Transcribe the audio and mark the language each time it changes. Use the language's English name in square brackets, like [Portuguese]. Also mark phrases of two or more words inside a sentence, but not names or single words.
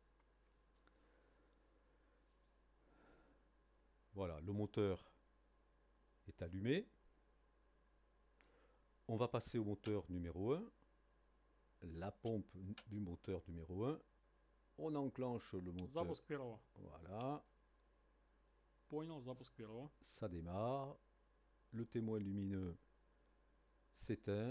[French] Voilà, le moteur est allumé. On va passer au moteur numéro 1. La pompe du moteur numéro 1. On enclenche le moteur. [Russian] Запуск первого. [French] Voilà. [Russian] Понял, запуск первого. [French] Ça démarre. Le témoin lumineux s'éteint.